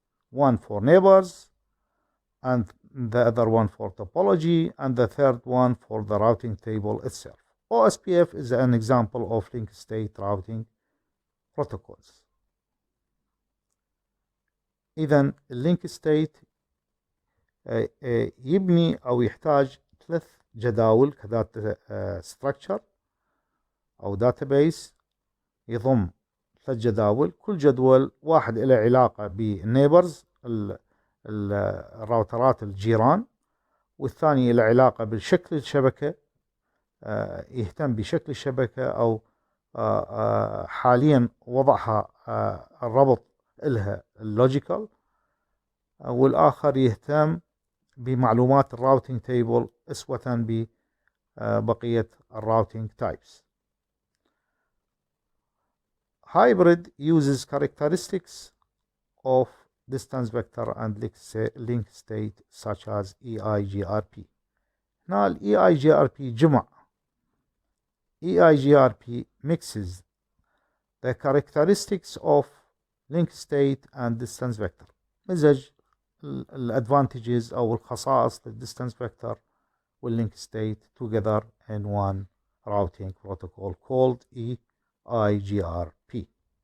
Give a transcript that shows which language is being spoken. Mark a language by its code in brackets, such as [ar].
[en] One for neighbors, and the other one for topology, and the third one for the routing table itself. OSPF is an example of link state routing protocols. [ar] إذن اللينك ستيت يبني أو يحتاج ثلاث جداول كداتا ستراكشر أو داتابيس، يضم ثلاث جداول، كل جدول واحد له علاقة بالنيبرز الراوترات الجيران، والثاني له علاقة بالشكل الشبكة، يهتم بشكل الشبكة أو حاليا وضعها الربط لها اللوجيكال، والآخر يهتم بمعلومات الراوتينج تيبل أسوة ببقية الراوتينج تايبس. [en] Hybrid uses characteristics of distance vector and link state such as EIGRP. [ar] هنا ال EIGRP جمع. [en] EIGRP mixes the characteristics of link state and distance vector. [ar] مزج الادفانتجز أو الخصائص للديستانس فيكتور واللينك state [en] together in one routing protocol called EIGRP.